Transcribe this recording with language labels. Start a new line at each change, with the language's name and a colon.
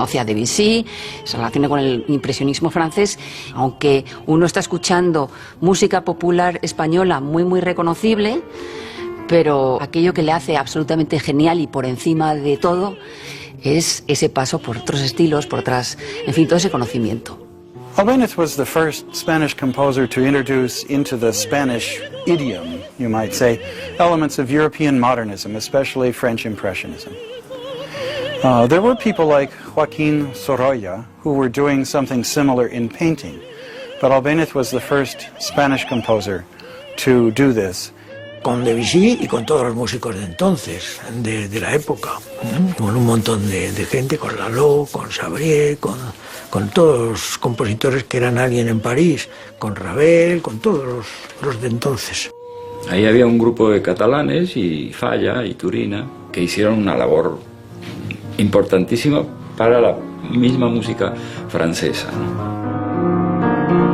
Spanish: Conoce a Debussy, se relaciona con el impresionismo francés, aunque uno está escuchando música popular española muy reconocible, pero aquello que le hace absolutamente genial y por encima de todo es ese paso por otros estilos, por otras, en fin, todo ese conocimiento.
English: Albéniz was the first Spanish composer to introduce into the Spanish idiom, you might say, elements of European modernism, especially French Impressionism. There were people like Joaquín Sorolla who were doing something similar in painting, but Albéniz was the first Spanish composer to do this.
Spanish: con Debussy y con todos los músicos de entonces, de la época, con un montón de gente, con Lalo, con Sabrier, con todos los compositores que eran alguien en París, con Ravel, con todos los de entonces. Ahí había un grupo de catalanes y Falla y Turina que hicieron una labor importantísima para la misma música francesa, ¿no?